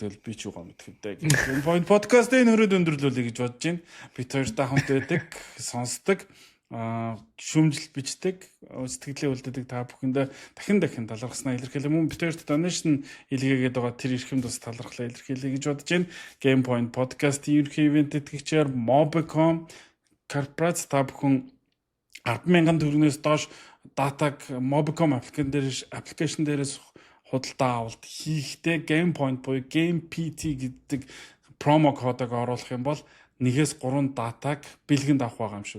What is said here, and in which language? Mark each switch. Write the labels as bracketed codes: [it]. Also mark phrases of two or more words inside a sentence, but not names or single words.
[mn] Тэгэл би ч юугаа мэдэх юм даа гэх. Энэ point podcast-ийн хөрөд өндөрлүүлэе гэж бодож байна. Бид хоёртай хамт байдаг, сонсдог, шүүмжил бичдэг, сэтгэлээ үлддэг та бүхэндээ дахин талархснаа илэрхийлээ. Мөн бид хоёрт donation илгээгээд байгаа тэр эрхэм тус талархлаа илэрхийлье гэж бодож байна. Game Point podcast-ийн ерхий ивент тэтгэгчээр Mobicom корпорац та бүхэн 10,000 төгрөгнөөс доош датаг Mobicom аппликейшн дээрээс худалдаа авалт хийхдээ Game Point буюу Game PT гэдэг промо кодыг оруулах юм бол 1-3 датаг бэлгэнд авах байгаа юм шүү.